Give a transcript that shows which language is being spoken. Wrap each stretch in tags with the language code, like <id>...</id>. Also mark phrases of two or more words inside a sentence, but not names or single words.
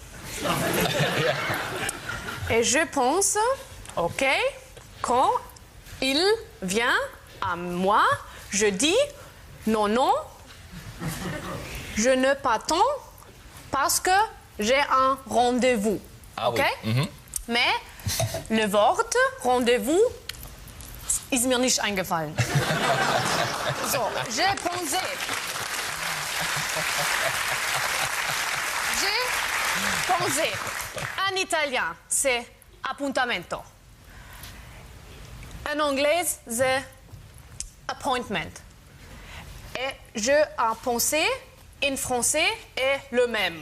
<fr>Et je pense, ok, quand il vient à moi, je dis non, je ne t'attends parce que j'ai un rendez-vous. Ah ok? oui. Mais le</fr> <de>Wort rendez-vous ist mir nicht eingefallen.</de> <fr>So, j'ai pensé. En italien, c'est appuntamento. En anglais, c'est appointment. Et je ai pensé, en français, est le même.</fr>